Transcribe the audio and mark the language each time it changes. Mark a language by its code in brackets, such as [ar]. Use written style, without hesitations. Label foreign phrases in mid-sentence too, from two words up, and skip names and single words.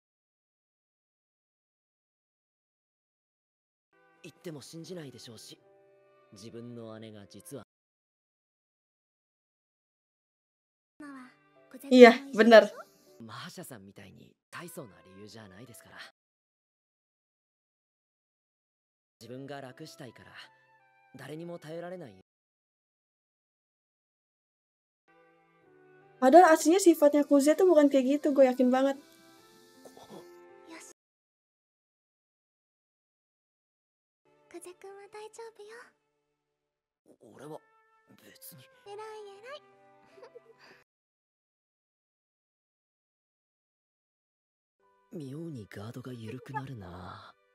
[ja] 言っても信じないでしょうし、自分の姉が実は。 [id] Iya, benar. [ja] マーシャさんみたいに大層な理由じゃないですから。自分が楽したいから誰にも頼られない。 [id] Padahal aslinya sifatnya Kuze tuh bukan kayak gitu, gue yakin banget. [ja] Kuze君は大丈夫よ。俺は別に。偉い偉い。妙にガードが緩くなるな。